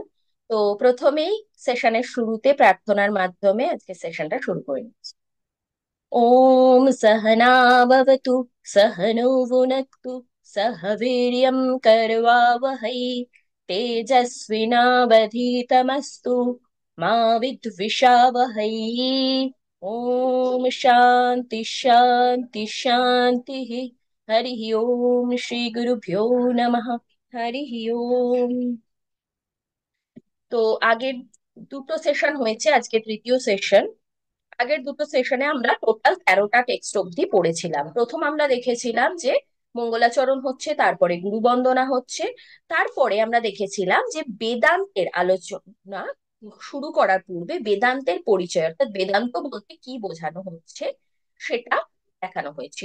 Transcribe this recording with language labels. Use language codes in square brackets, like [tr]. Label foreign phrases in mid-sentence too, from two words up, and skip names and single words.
[bn] তো প্রথমেই সেশনের শুরুতে প্রার্থনার মাধ্যমে আজকে সেশনটা শুরু করে নিচ্ছি। [sa] ওম সহনা ভবতু, সহনৌ ভুনক্তু, সহ বীর্যং করবাবহৈ, তেজস্বিনাবধীতমস্তু মা বিদ্বিষাবহৈ। ओम शांति शांति शांति। हरि ओम श्री गुरुभ्यो नमः। हरि ओम। [bn] তো আগের দুটো সেশন হয়েছে, আজকে তৃতীয় সেশন। আগের দুটো সেশনে আমরা টোটাল 13টা টেক্সট অব্দি পড়েছিলাম। প্রথম আমরা দেখেছিলাম যে মঙ্গলাচরণ হচ্ছে, তারপরে গুরু বন্দনা হচ্ছে, তারপরে আমরা দেখেছিলাম যে বেদান্তের আলোচনা শুরু করার পূর্বে বেদান্তের পরিচয়, অর্থাৎ বেদান্ত বলতে কি বোঝানো হচ্ছে সেটা দেখানো হয়েছিল।